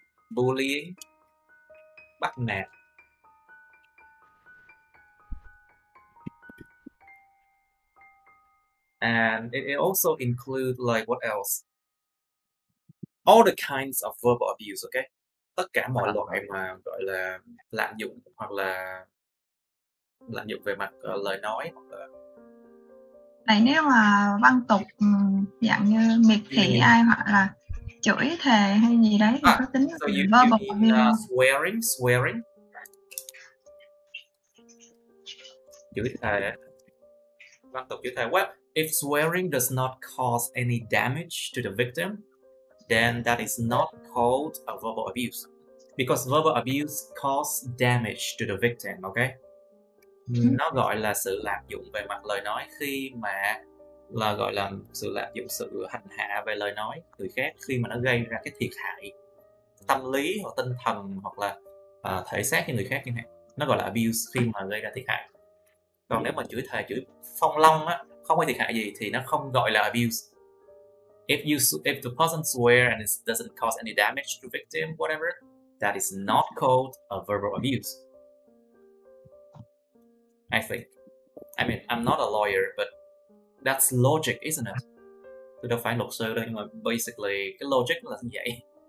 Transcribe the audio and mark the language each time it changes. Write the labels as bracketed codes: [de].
[vi] Bullying, bắt nạt. [en] And it also includes like what else? All the kinds of verbal abuse, okay? [vi] Tất cả mọi loại mà gọi là lạm dụng hoặc là lạm dụng về mặt lời nói hoặc là. Vậy nếu mà văn tục dạng như miệt thị ai hoặc là chửi thề hay gì đấy thì có tính [en] so you verbal mean abuse. swearing? [vi] Chửi thề. Văn tục chửi thề. [en] Well, if swearing does not cause any damage to the victim, then that is not called a verbal abuse. Because verbal abuse causes damage to the victim, okay? [vi] Nó gọi là sự lạm dụng về mặt lời nói khi mà là gọi là sự lạm dụng, sự hành hạ về lời nói người khác khi mà nó gây ra cái thiệt hại tâm lý hoặc tinh thần hoặc là thể xác cho người khác chẳng hạn. Nó gọi là abuse khi mà gây ra thiệt hại. Còn nếu mà chửi thề, chửi phong long á, không có thiệt hại gì thì nó không gọi là abuse. [en] If the person swear and it doesn't cause any damage to victim, whatever, that is not called a verbal abuse. I think. I mean, I'm not a lawyer, but that's logic, isn't it? [vi] Tôi đâu phải luật sư đâu, nhưng mà basically cái logic là như vậy.